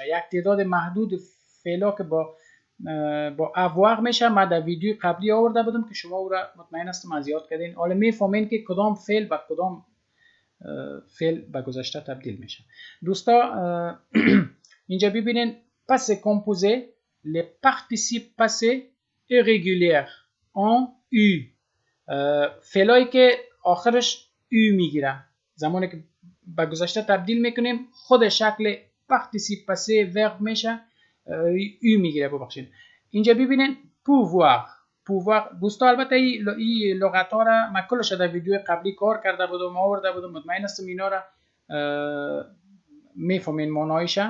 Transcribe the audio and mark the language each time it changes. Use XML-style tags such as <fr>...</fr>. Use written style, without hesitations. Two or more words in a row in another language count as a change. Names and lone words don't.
<fa>یک تعداد محدود فعلا که با avoir میشه ما در ویدیو قبلی آورده بودم که شما او را مطمئن هستم از یاد کردین. حالا میفهمین که کدام فعل با کدام فعل به گذشته تبدیل میشه. دوستا اینجا ببینین</fa> <fr>passé composé les participes passés irréguliers en u.</fr> <fa>فعلایی که آخرش u میگیره زمانی که به گذشته تبدیل میکنیم خود شکل</fa> <fr>participe passé verb</fr> <fa>میشه u میگیره. ببخشید اینجا ببینین pouvoir. دوستا البته این لغت ها را من کلش در ویدیو قبلی کار کرده بودم آورده بودم، مطمئن هستم اینا را میفهمین معنایشه.</fa>